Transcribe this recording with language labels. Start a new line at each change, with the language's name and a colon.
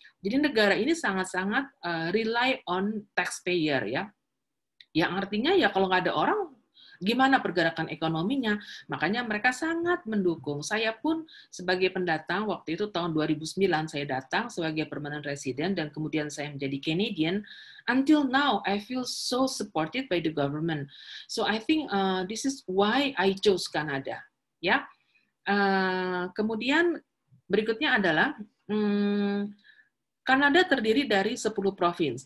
Indonesian: Jadi negara ini sangat-sangat
English: rely on taxpayer
Indonesian: ya. Yang artinya ya kalau nggak ada orang, gimana pergerakan ekonominya? Makanya mereka sangat mendukung. Saya pun sebagai pendatang, waktu itu tahun 2009 saya datang sebagai permanent resident dan kemudian saya menjadi Canadian.
English: Until now, I feel so supported by the government. So I think this is why I chose Canada.
Indonesian: Ya, kemudian berikutnya adalah Kanada terdiri dari 10 provinsi.